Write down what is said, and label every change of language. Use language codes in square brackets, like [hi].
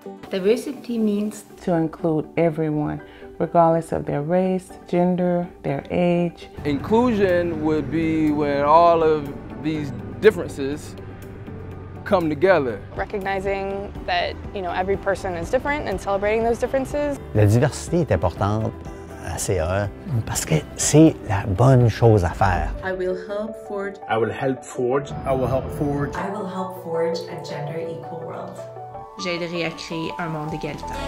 [en] Diversity means to include everyone, regardless of their race, gender, their age. Inclusion would be when all of these differences come together. Recognizing that, every person is different and celebrating those differences. [fr] La diversité est importante à CAE parce que c'est la bonne chose à faire. [en] I will help forge. I will help forge. I will help forge. I will help forge a gender equal world. [fr] J'aiderai à créer un monde égalitaire.